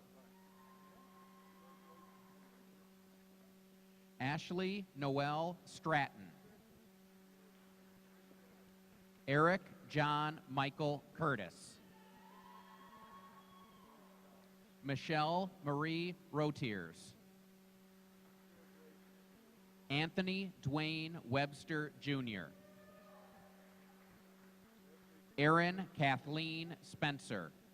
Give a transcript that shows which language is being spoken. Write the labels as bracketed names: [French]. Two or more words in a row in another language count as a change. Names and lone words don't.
[English] Ashley Noel Stratton. Eric John Michael Curtis. Michelle Marie Rotiers. Anthony Dwayne Webster Jr. Erin Kathleen Spencer.